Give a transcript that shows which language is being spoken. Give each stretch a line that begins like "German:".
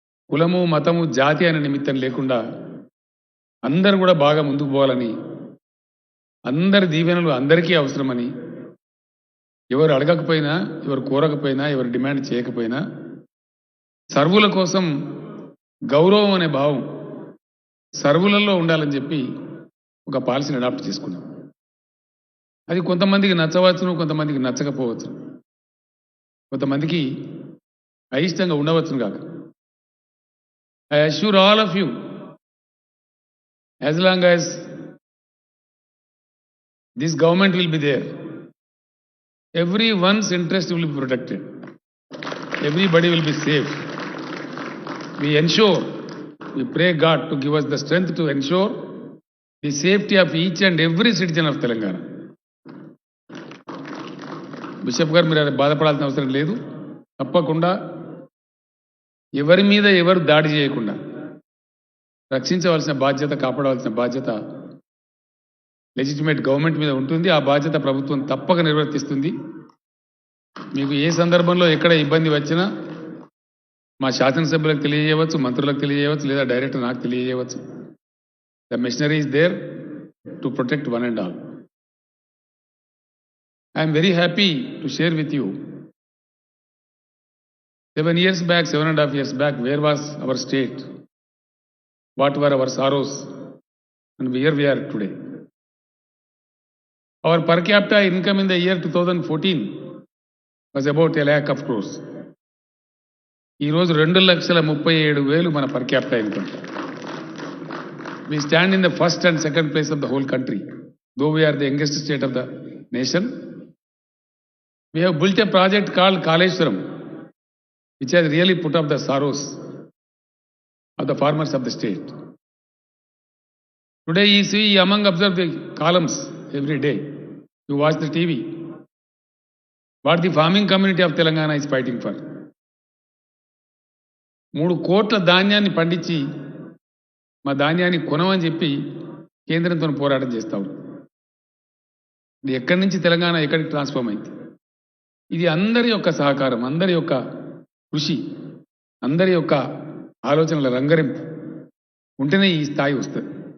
Telugu: కులము, మతము, జాతి అనే నిమిత్తం లేకుండా అందరూ కూడా బాగా ముందుకు పోవాలని, అందరి దీవెనలు అందరికీ అవసరమని, ఎవరు అడగకపోయినా, ఎవరు కోరకపోయినా, ఎవరు డిమాండ్ చేయకపోయినా సర్వుల కోసం గౌరవం అనే భావం సర్వులలో ఉండాలని చెప్పి ఒక పాలసీని అడాప్ట్ చేసుకున్నాం. అది కొంతమందికి నచ్చవచ్చును, కొంతమందికి నచ్చకపోవచ్చు, కొంతమందికి అయిష్టంగా ఉండవచ్చును కాక.
English: I assure all of you, as long as this government will be there, everyone's interest will be protected. Everybody will be safe. We ensure, we pray God to give us the strength to ensure the safety of each and every citizen of Telangana.
Telugu: Bishop గారు మీరు బాధపడాల్సిన అవసరం లేదు. తప్పకుండా ఎవరి మీద ఎవరు దాడి చేయకుండా రక్షించవలసిన బాధ్యత, కాపాడవలసిన బాధ్యత లెజిటిమేట్ గవర్నమెంట్ మీద ఉంటుంది. ఆ బాధ్యత ప్రభుత్వం తప్పక నిర్వర్తిస్తుంది. మీకు ఏ సందర్భంలో ఎక్కడ ఇబ్బంది వచ్చినా మా శాసనసభ్యులకు తెలియజేయవచ్చు, మంత్రులకు తెలియజేయవచ్చు, లేదా డైరెక్ట్ నాకు తెలియజేయవచ్చు.
English: The missionary is there to protect one and all. I'm very happy to share with you 7 years back, 7.5 years back, where was our state? What were our sorrows? And where we are today. Our per capita income in the year 2014 was about 1 lakh of crores.
Telugu: ఈ రోజు 2,37,000 మన
English: per capita income. We stand in the first and second place of the whole country. Though we are the youngest state of the nation, we have built a project called Kaleshwaram, which has really put up the sorrows of the farmers of the state. Today you see, among observe the columns every day, you watch the TV, what the farming community of Telangana is fighting for.
Telugu: 3 కోట్ల ధాన్యాన్ని పండించి మా ధాన్యాన్ని కొనమని చెప్పి కేంద్రంతో పోరాటం చేస్తాం. ఇది ఎక్కడి నుంచి తెలంగాణ ఎక్కడికి ట్రాన్స్ఫార్మ్ అయింది? ఇది అందరి యొక్క సహకారం, అందరి యొక్క కృషి, అందరి యొక్క ఆలోచనల రంగరింపు ఉంటేనే ఈ స్థాయి వస్తుంది.